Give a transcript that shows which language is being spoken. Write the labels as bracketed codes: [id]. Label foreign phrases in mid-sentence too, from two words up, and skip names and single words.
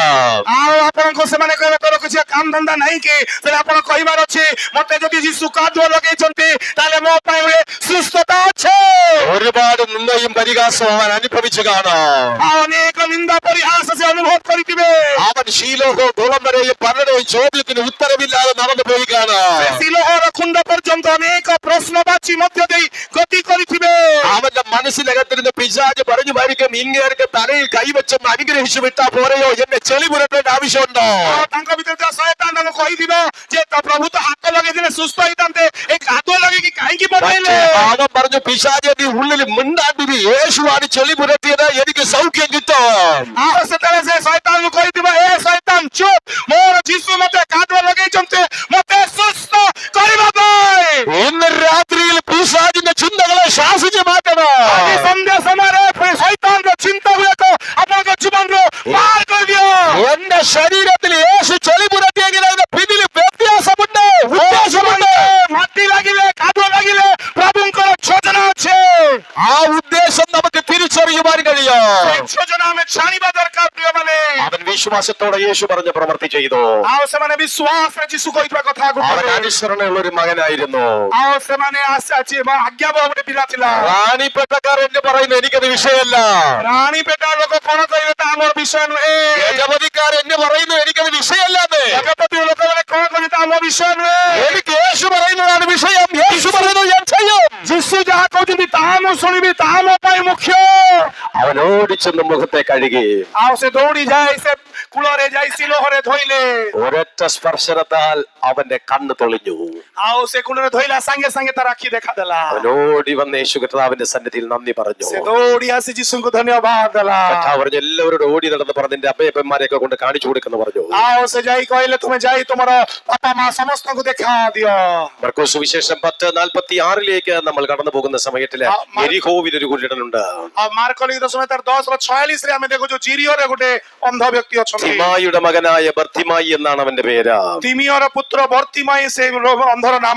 [or] ଆଉ ଆପଣଙ୍କୁ ସେମାନେ କହିବେ ତୋର କିଛି କାମ ଧନ୍ଦା ନାହିଁ କି? ତେବେ ଆପଣ କହିବାର ଅଛି ମତେ ଯଦି ଯୀଶୁ କାଦୁଅ ଲଗେଇଛନ୍ତି ତାହେଲେ ମୋ ପାଇଁ ଗୋଟେ ସୁସ୍ଥତା ଅଛି। [ml] ഒരുപാട് നിന്ദയും പരിഹാസവും അവൻ അനുഭവിച്ചു കാണും. [or] ଆଉ ଅନେକ ନିନ୍ଦା ପରିହାସ ସେ ଅନୁଭବ କରିଥିବେ। [ml] അവൻ ശീലോഹവും കുളം വരെയും പലരുടെയും ചോദ്യത്തിന് ഉത്തരവില്ലാതെ നടന്നു പോയി കാണാം. [or] ସିଲୋହର କୁଣ୍ଡ ପର୍ଯ୍ୟନ୍ତ ଅନେକ ପ୍ରଶ୍ନବାଚୀ ମଧ୍ୟ ଦେଇ ଗତି କରିଥିବେ। [ml] അവന്റെ മനസ്സിനകത്തിരുന്ന് പിശാച് പറഞ്ഞുമായിരിക്കും, ഇങ്ങേർക്ക് തലയിൽ കൈവച്ചൊന്ന് അനുഗ്രഹിച്ചു വിട്ടാ പോരെയോ, എന്നെ ചെളി പുരട്ടേണ്ട ആവശ്യമുണ്ടോ? [or] ଆଉ ତାଙ୍କ ଭିତରେ ଥିବା ଶୟତାନ ତାଙ୍କୁ କହିଥିବ ଯେ ତ ପ୍ରଭୁ ତ ହାତ ଲଗେଇଥିଲେ ସୁସ୍ଥ ହେଇଥାନ୍ତେ, ଏ କାଦୁଅ ଲଗେଇକି କାହିଁକି ପଠେଇଲେ? [ml] അവൻ പറഞ്ഞു, പിശാചേ നീ ഉള്ളിൽ മിണ്ടാണ്ടിരി, യേശുവാണ് ചെളി പുരട്ടിയത്, എനിക്ക് സൗഖ്യം കിട്ടും. [or] ଆଉ ସେତେବେଳେ ସେ ଶୟତାନକୁ କହିଥିବ, ଏ ଶୟତାନ ଚୁପ୍, ମୋର ଯୀଶୁ ମତେ କାଦୁଅ ଲଗେଇଛନ୍ତି ମତେ ସୁସ୍ଥ କରିବା ପାଇଁ। [ml] ഇന്ന് രാത്രിയിൽ പിശാചിന്റെ ചിന്തകളെ ശാസിച്ചു മാറ്റണം. [or] ଆଜି ସନ୍ଧ୍ୟା ସମୟରେ ଶୈତାନର ଚିନ୍ତା ଗୁଡାକ ଆପଣଙ୍କ ଜୀବନରୁ ବାହାର କରିଦିଅ। [ml] എന്റെ ശരീരത്തിൽ യേശു ചെളി പുരട്ടിയെങ്കിൽ അതിന്റെ പിന്നിൽ വ്യത്യാസമുണ്ട്, ഉദ്ദേശമുണ്ട്. [or] ମାଟି ଲାଗିଲେ କାଦୁଅ ଲାଗିଲେ ପ୍ରଭୁଙ୍କର ଯୋଜନା ଅଛି। [ml] ആ ഉദ്ദേശം നമുക്ക് തിരിച്ചറിയുവാൻ കഴിയും. [or] ଯୋଜନା ଆମେ ଜାଣିବା ଦରକାର ପ୍ରିୟମାନେ। [ml] അവൻ വിശ്വാസത്തോടെ യേശു പറഞ്ഞ പ്രവൃത്തി ചെയ്തു. [or] ଆଉ ସେମାନେ ବିଶ୍ୱାସରେ ଯୀଶୁ କହିଥିବା କଥାକୁ [ml] അവൻ അനുസരണയുള്ള ഒരു മകനായിരുന്നു. [or] ଆଉ ସେମାନେ ଆଜ୍ଞାବହ ଗୋଟେ ପିଲା ଥିଲା। [ml] റാണിപ്പേട്ടക്കാർ എന്ന് പറയുന്നത് എനിക്കത് വിഷയമല്ല. [or] ରାଣୀ ପେଟା ଲୋକ କଣ କହିବେ ତା ଆମର ବିଷୟ ନୁହେଁ। [ml] യജപതിക്കാർ എന്ന് പറയുന്നത് എനിക്കത് വിഷയമല്ലാതെ. [or] ଜଗତୀ ଲୋକମାନେ କଣ କହିବେ ତା ଆମ ବିଷୟ ନୁହେଁ। [ml] എനിക്ക് യേശു പറയുന്നതാണ് വിഷയം. യേശു പറയുന്നത് ഞാൻ ചെയ്യും. [or] ଯୀଶୁ ଯାହା କହୁଛନ୍ତି ତାହା ମୁଁ ଶୁଣିବି, ତାହା ମୋ ପାଇଁ ମୁଖ୍ୟ। [ml] അവൻ ഓടിച്ചെന്ന് മുഖത്തെ കഴുകി. [or] ଆଉ ସେ ଦୌଡ଼ି ଯାଇ ସେ କୂଳରେ ଯାଇ ସିଲୋହରେ ଧୋଇଲେ। [ml] ഒരൊറ്റ സ്പർശനത്താൽ അവന്റെ കണ്ണ് തെളിഞ്ഞു. [or] ଆଉ ସେ କୂଳରେ ଧୋଇଲା ସାଙ୍ଗେ ସାଙ୍ଗେ ତାର ଆଖି ଦେଖାଦେଲା। [ml] അവൻ ഓടി വന്ന് യേശു കർത്താവിന്റെ സന്നിധിയിൽ നന്ദി പറഞ്ഞു. [or] ସେ ଦୌଡ଼ି ଆସି ଯୀଶୁଙ୍କୁ ଧନ୍ୟବାଦ ଦେଲା। [ml] കർത്താവ് പറഞ്ഞു, എല്ലാവരോടും ഓടി നടന്ന് പറഞ്ഞു, നിന്റെ അമ്മയപ്പന്മാരെയൊക്കെ കൊണ്ട് കാണിച്ചു കൊടുക്കുന്നു പറഞ്ഞു. [or] ଆଉ ସେ ଯାଇ କହିଲେ ତୁମେ ଯାଇ ତୁମର ବାପା ମା ସମସ୍ତଙ୍କୁ ଦେଖା ଦିଅ। [ml] മർക്കോസ് സുവിശേഷം 10:46 നമ്മൾ കടന്നു പോകുന്ന സമയത്തില് എരിഹോവിൽ ഒരു കുരുടനുണ്ട്. [or] ଆଉ ମାର୍କ ଲିଖିତ ସୁସମାଚାର 10:46 ଆମେ ଦେଖୁଛୁ ଜିରିଓରେ ଗୋଟେ ଅନ୍ଧ ବ୍ୟକ୍ତି ଅଛନ୍ତି। [ml] തിമായിയുടെ മകനായ ബർത്തിമായി എന്നാണ് അവന്റെ പേര്. [or] ତିମିଓର ପୁତ୍ର ବର୍ତ୍ତିମାଇ ସେ ଅନ୍ଧର ନାମ।